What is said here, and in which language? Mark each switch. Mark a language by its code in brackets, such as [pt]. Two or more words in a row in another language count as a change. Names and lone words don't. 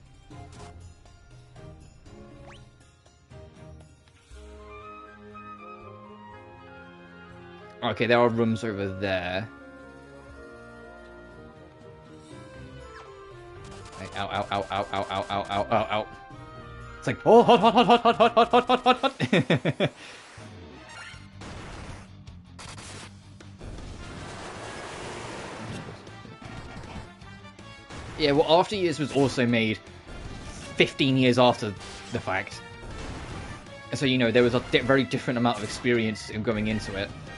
[en] Okay, there are rooms over there. Ow, ow, ow, ow, ow, ow, ow, ow, ow, ow. It's like, oh, hot, hot, hot, hot, hot, hot, hot, hot, hot, hot. Yeah, well, After Years was also made 15 years after the fact. So, you know, there was a very different amount of experience in going into it.